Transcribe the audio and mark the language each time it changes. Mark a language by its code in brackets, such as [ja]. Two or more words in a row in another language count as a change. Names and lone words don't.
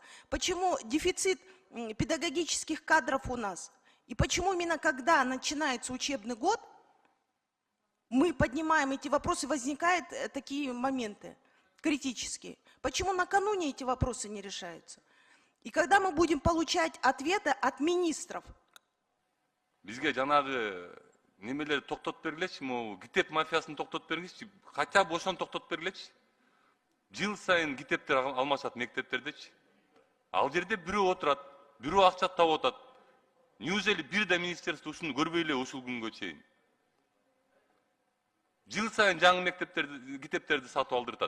[ru] Почему дефицит педагогических кадров у нас? И почему именно когда начинается учебный год, мы поднимаем эти вопросы, возникают такие моменты критические? Почему накануне эти вопросы не решаются? И когда мы будем получать ответы от министров? [ky] Бизге жанагы немелерди токтотуп бергилечи, могу китеп мафиясын токтотуп бергилечи, [ru] хотя бы [ky] ошону токтотуп бергилечи. Жыл сайын китептер алмашат мектептердечи. Ал жерде бирөө отурат, бирөө акча таап атат. Неужели бир да министерство ушуну көрбөй эле ушул күнгө чейин? Жыл сайын жаңы мектептерди, китептерди сатып алдыртат.